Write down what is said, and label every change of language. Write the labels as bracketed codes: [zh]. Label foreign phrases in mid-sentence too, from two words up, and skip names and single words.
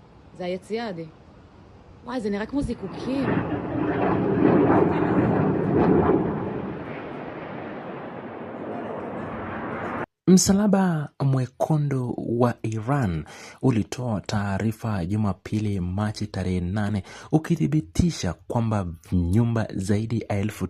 [he] זה היציאה די. וואי, זה נראה כמו זיקוקים. [sw] Msalaba Mwekundu wa Iran ulitoa taarifa Jumapili Machi tarehe 8 ukithibitisha kwamba nyumba zaidi ya